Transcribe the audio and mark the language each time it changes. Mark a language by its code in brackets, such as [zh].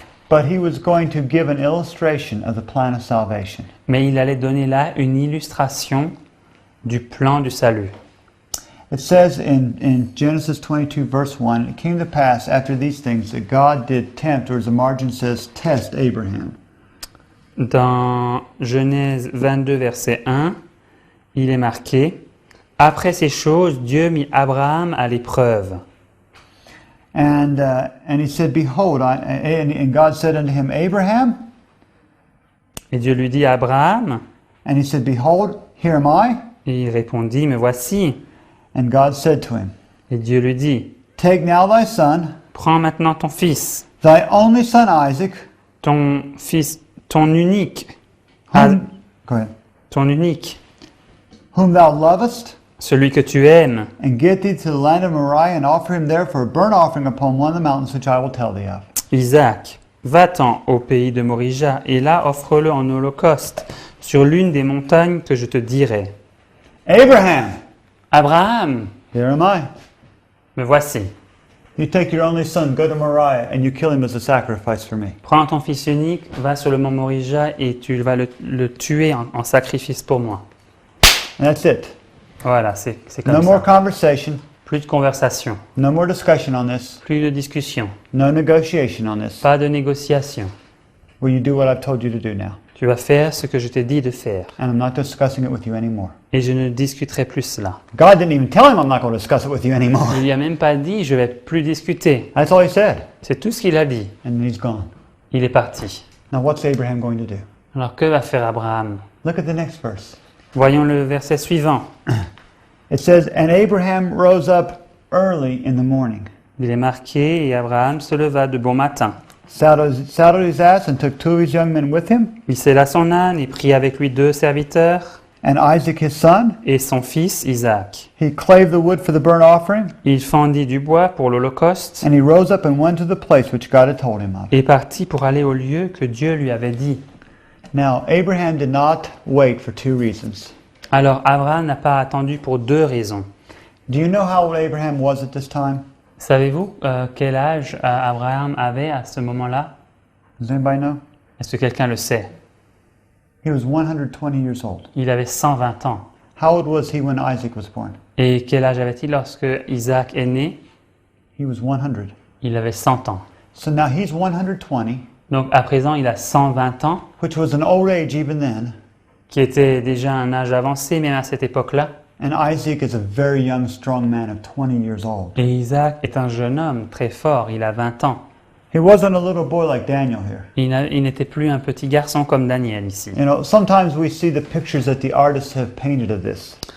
[en] but he was going to give an illustration of the plan of salvation. [fr] mais il allait donner là une illustration du plan du salut. [en] It says in Genesis 22 verse 1, it came to pass after these things that God did tempt, or as the margin says, test Abraham. [fr] Dans Genèse 22, verset 1, il est marqué « Après ces choses, Dieu mit Abraham à l'épreuve. [en] And he said, behold, and God said unto him, Abraham? » [fr] Et Dieu lui dit à Abraham, [en] And he said, behold, here am I. [fr] et il répondit « Me voici. [en] And God said to him, » [fr] Et Dieu lui dit [en] take now thy son, [fr] « Prends maintenant ton fils, [en] thy only son Isaac, [fr] ton fils, ton unique, [en] go ahead, [fr] ton unique, [en] whom thou lovest, [fr] celui que tu aimes, [en] and get thee to the land of Moriah, and offer him there for a burnt offering upon one of the mountains which I will tell thee of. [fr] Isaac. Va-t'en au pays de Morija, et là offre-le en holocauste sur l'une des montagnes que je te dirai. » [en] Abraham, [fr] Abraham, [en] here am I. [fr] me voici. [en] You take your only son, go to Moriah, and you kill him as a sacrifice for me. [fr] Prends ton fils unique, va sur le mont Morija et tu vas le tuer en sacrifice pour moi. [en] And that's it. [fr] Voilà, c'est comme [en] No [fr] ça. [en] more conversation, [fr] Plus de conversation, [en] no more discussion on this, [fr] plus de discussion, [en] no negotiation on this. [fr] pas de négociation. [en] Will you do what I've told you to do now? [fr] Tu vas faire ce que je t'ai dit de faire. [en] And I'm not discussing it with you anymore. [fr] Et je ne discuterai plus cela. [en] God didn't even tell him I'm not going to discuss it with you anymore. [fr] Il lui a même pas dit, je vais plus discuter. [en] That's all he said. [fr] C'est tout ce qu'il a dit. [en] And he's gone. [fr] Il est parti. [en] Now what's Abraham going to do? [fr] Alors que va faire Abraham? [en] Look at the next verse. [fr] Voyons le verset suivant. [en] It says, and Abraham rose up early in the morning, [fr] Il est marqué, et Abraham se leva de bon matin. [en] saddled his ass and took two of his young men with him, [fr] Il sella son âne et prit avec lui 2 serviteurs [en] and Isaac his son. [fr] et son fils Isaac. [en] He clave the wood for the burnt offering, [fr] Il fendit du bois pour l'holocauste [en] and he rose up and went to the place which God had told him of. [fr] et partit pour aller au lieu que Dieu lui avait dit. [en] Now, Abraham did not wait for 2 reasons. [fr] Alors Abraham n'a pas attendu pour 2 raisons. [en] Do you know how old Abraham was at this time? [fr] Savez-vous quel âge Abraham avait à ce moment-là? [en] Does anybody know? [fr] Est-ce que quelqu'un le sait? [en] He was 120 years old. [fr] Il avait 120 ans. [en] How old was he when Isaac was born? [fr] Et quel âge avait-il lorsque Isaac est né? [en] He was 100. [fr] Il avait 100 ans. [en] So now he's 120, [fr] Donc à présent, il a 120 ans, [en] which was an old age even then, [fr] qui était déjà un âge avancé même à cette époque-là. [en] and Isaac is a very young, strong man of 20 years old. [fr] Et Isaac est un jeune homme très fort, il a 20 ans. [en] He wasn't a little boy like Daniel here. [fr] Il n'était plus un petit garçon comme Daniel ici. [en] You know, sometimes we see the pictures that the artists have painted of this.